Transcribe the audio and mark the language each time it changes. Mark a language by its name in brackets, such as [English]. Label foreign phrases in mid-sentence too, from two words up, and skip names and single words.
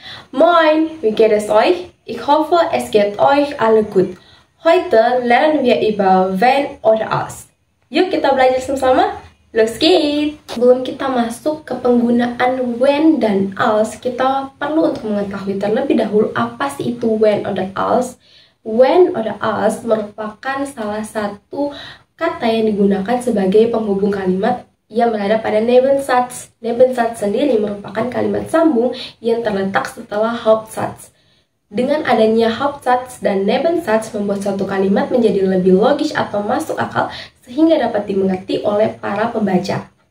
[German] Moin, wie geht es euch? Ich hoffe, es geht euch alle gut. Heute lernen wir über wenn oder als. [Indonesian] Yuk kita belajar sama-sama. [German] Los geht's! [Indonesian] Sebelum kita masuk ke penggunaan when dan als, kita perlu untuk mengetahui terlebih dahulu apa sih itu [German] when oder als. When oder als [Indonesian] merupakan salah satu kata yang digunakan sebagai penghubung kalimat yang berada pada Nebensatz. Nebensatz sendiri merupakan kalimat sambung yang terletak setelah Hauptsatz. Dengan adanya Hauptsatz dan Nebensatz membuat suatu kalimat menjadi lebih logis atau masuk akal sehingga dapat dimengerti oleh para pembaca.